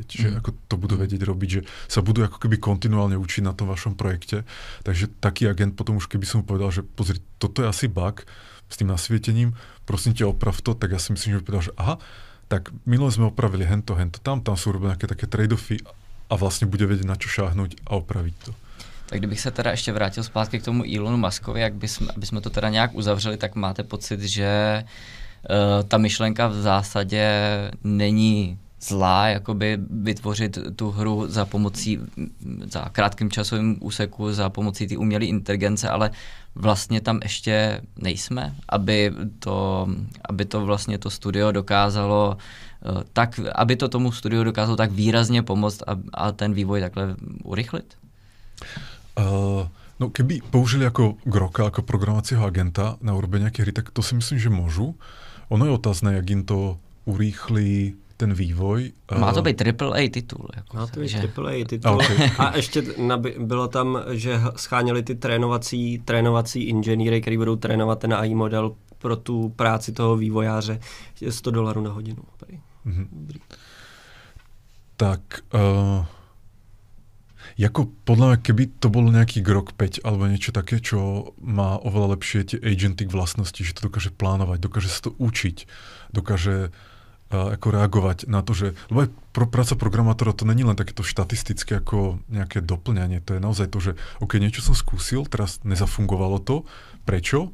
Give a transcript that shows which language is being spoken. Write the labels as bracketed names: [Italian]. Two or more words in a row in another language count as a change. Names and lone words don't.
[Slovak] Že ako to budú vedieť robiť, že sa budú ako keby kontinuálne učiť na tom vašom projekte. Takže taký agent potom už keby som povedal, že pozri, toto je asi bug s tým nasvietením, prosím ťa oprav to, tak ja si myslím, že by povedal, že aha, tak minule sme opravili hento, tam sú robené nejaké také trade-offy a vlastne bude vedieť, na čo šáhnuť a opraviť to. [Czech] Tak kdybych se teda ještě vrátil zpátky k tomu Elonu Muskovi, aby jsme to teda nějak uzavřeli, tak máte pocit, že ta myšlenka v zásadě není zlá jakoby vytvořit tu hru za krátkým časovým úseku, za pomocí té umělé inteligence, ale vlastně tam ještě nejsme, aby to vlastně to studio dokázalo aby to tomu studiu dokázalo tak výrazně pomoct a ten vývoj takhle urychlit? [Slovak] No keby použili ako Groka, ako programovacieho agenta na urobenie nejaké hry, tak to si myslím, že môžu. Ono je otázne, jak im to urýchli ten vývoj. [Czech] Má to být AAA titul. Jako má to být AAA titul. Okay. A ještě bylo tam, že scháněli ty trénovací inženýry, který budou trénovat ten AI model pro tu práci toho vývojáře $100 na hodinu. Mm-hmm. [Slovak] Tak jako podľa mňa, keby to bol nejaký Grok 5 alebo niečo také, čo má oveľa lepšie tie agentic vlastnosti, že to dokáže plánovať, dokáže sa to učiť, dokáže ako reagovať na to, že lebo aj práca programátora to není len takéto štatistické ako nejaké doplňanie, to je naozaj to, že OK, niečo som skúsil, teraz nezafungovalo to, prečo?